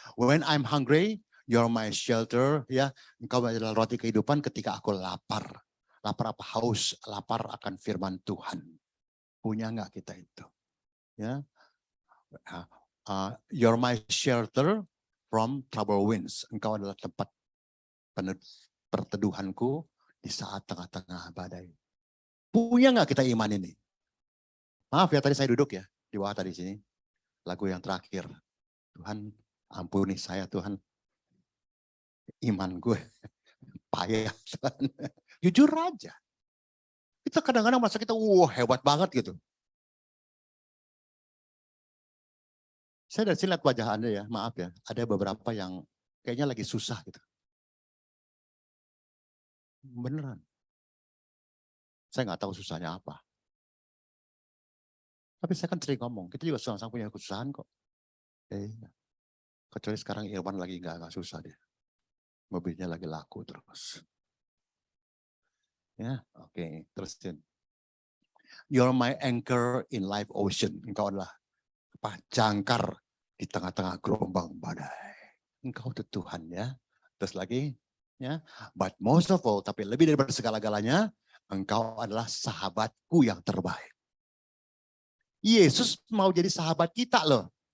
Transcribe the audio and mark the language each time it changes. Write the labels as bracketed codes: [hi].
[en] When I'm hungry, you're my shelter. [id] Ya, engkau adalah roti kehidupan ketika aku lapar. Lapar apa? Haus. Lapar akan firman Tuhan. Punya nggak kita itu? Ya. [en] You're my shelter from trouble winds. [id] Engkau adalah tempat perteduhanku di saat tengah-tengah badai. Punya nggak kita iman ini? Maaf ya, tadi saya duduk ya di bawah tadi sini. Lagu yang terakhir. Tuhan ampuni saya Tuhan. Iman gue payah. Jujur aja. Kita kadang-kadang merasa kita hebat banget gitu. Saya dari sini lihat wajah Anda ya, maaf ya. Ada beberapa yang kayaknya lagi susah gitu. Beneran. Saya nggak tahu susahnya apa. Tapi saya kan sering ngomong, kita juga sama-sama punya kesusahan kok. Kecuali sekarang Irwan lagi nggak susah deh. Mobilnya lagi laku terus. Ya, oke, terusin. [en] You're my anchor in life ocean. [id] Engkau adalah jangkar di tengah-tengah gelombang badai. Engkau itu Tuhan ya. Terus lagi, ya. [en] But most of all, [id] tapi lebih daripada segala-galanya, engkau adalah sahabatku yang terbaik. Yesus mau jadi sahabat kita loh.